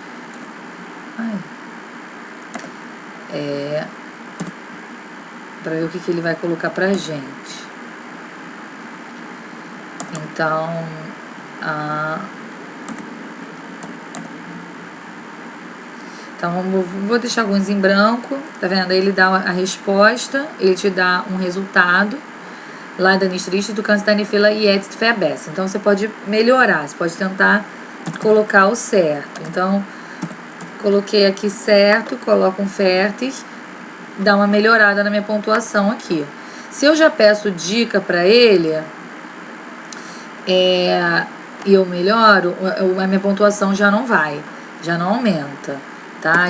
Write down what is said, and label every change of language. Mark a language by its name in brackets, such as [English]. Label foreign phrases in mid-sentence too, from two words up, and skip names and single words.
[Portuguese] Pra ver o que ele vai colocar pra gente. Então, vou deixar alguns em branco, tá vendo? Aí ele dá a resposta, ele te dá um resultado. [German] Leider nicht richtig, du kannst deine Fehler jetzt verbessern. [Portuguese] Então, você pode melhorar, você pode tentar colocar o certo. Então, coloquei aqui certo, coloco um fertig, dá uma melhorada na minha pontuação aqui. Se eu já peço dica pra ele, e eu melhoro, a minha pontuação já não aumenta, tá?